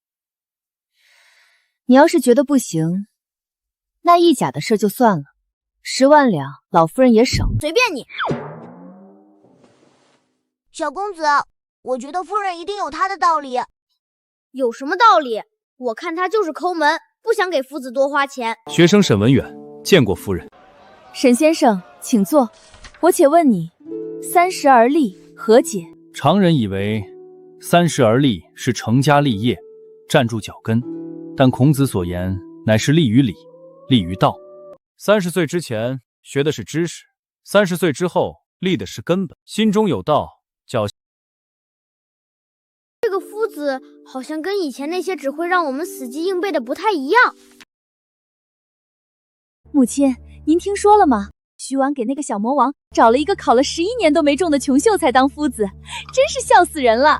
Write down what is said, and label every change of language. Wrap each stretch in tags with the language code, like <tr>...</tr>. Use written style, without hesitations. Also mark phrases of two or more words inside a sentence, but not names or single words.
<zh>你要是覺得不行，那一甲的事就算了，10萬兩，老夫人也省。隨便你。小公子，我覺得夫人一定有她的道理。有什麼道理？我看她就是摳門，不想給夫子多花錢。學生沈文遠見過夫人。沈先生，請坐。我且問你，30而立何解？常人以為30而立是成家立業，站住腳跟，但孔子所言乃是立於禮，立於道。30歲之前學的是知識，30歲之後立的是根本，心中有道。這個夫子好像跟以前那些只會讓我們死記硬背的不太一樣。母親，您聽說了嗎？徐婉給那個小魔王找了一個考了11年都沒中的窮秀才當夫子，真是笑死人了。</zh>